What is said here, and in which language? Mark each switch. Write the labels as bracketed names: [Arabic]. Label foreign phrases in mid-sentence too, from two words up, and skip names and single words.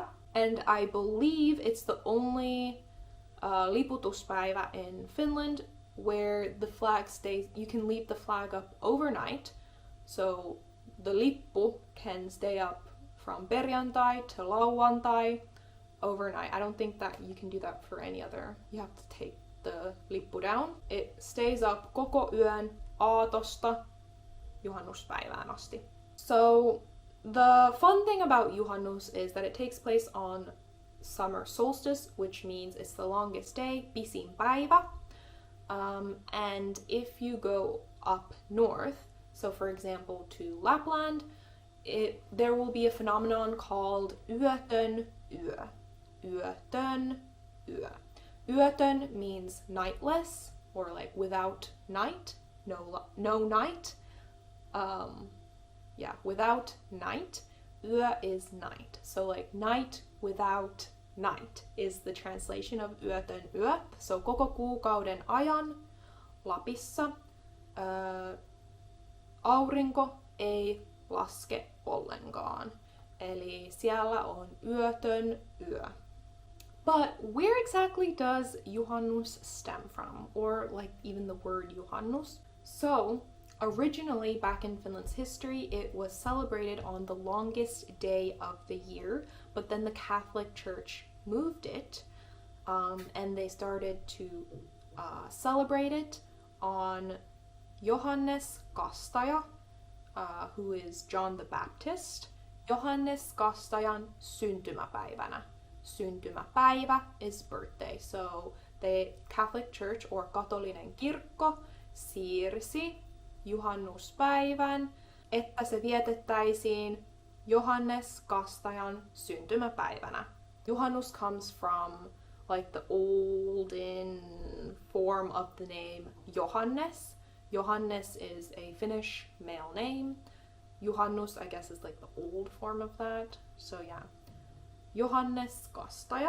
[English] And I believe it's the only liputuspäivä in Finland where the flag stays, you can leave the flag up overnight. So the lippu can stay up from perjantai to lauantai overnight. I don't think that you can do that for any other. You have to take the lippu down. It stays up [Finnish] koko yön aatosta juhannuspäivään asti. [English] So the fun thing about Juhannus is that it takes place on summer solstice, which means it's the longest day, [Finnish] pisin päivä. [English] And if you go up north, so for example to Lapland, there will be a phenomenon called [Finnish] yötön yö. Yötön yö. [English] Yötön means nightless, or without night, no night. Without night. Yö is night. So night without night is the translation of [Finnish] yötön yö. So koko kuukauden ajan Lapissa aurinko ei laske ollenkaan. Eli siellä on yötön yö. [English] But where exactly does Juhannus stem from? Or even the word Juhannus? So originally back in Finland's history, it was celebrated on the longest day of the year, but then the Catholic Church moved it and they started to celebrate it on Johannes Kastaja, who is John the Baptist. [Finnish] Johannes Kastajan syntymäpäivänä. Syntymäpäivä [English] is birthday. So the Catholic Church or [Finnish] katolinen kirkko siirsi juhannuspäivän, että se vietettäisiin Johannes Kastajan syntymäpäivänä. [English] Juhannus comes from the olden form of the name Johannes. Johannes is a Finnish male name. Juhannus, I guess, is the old form of that. So yeah, Johannes Kastaja.